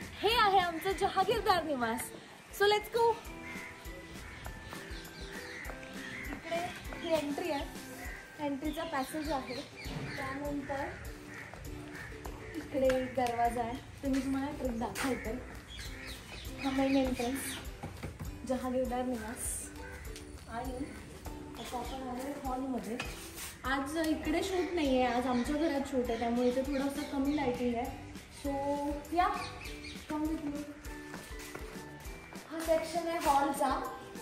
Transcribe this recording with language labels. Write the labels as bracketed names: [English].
[Marathi] हे आहे आमचं जहागीरदार निवास. [English] So let's go. [Marathi] इकडे ही एंट्री आहे, एंट्रीचा पॅसेज आहे. त्यानंतर इकडे एक दरवाजा आहे, ते मी तुम्हाला ट्रिक दाखवते. हा मेन एंट्रन्स जहागीरदार निवास. आणि आता आपण आलो हॉलमध्ये. आज इकडे शूट नाही आहे, आज आमच्या घरात शूट आहे, त्यामुळे इथे थोडंसं कमी लाईटिंग आहे. [English] So yeah come with me. [Marathi] हा सेक्शन आहे हॉलचा.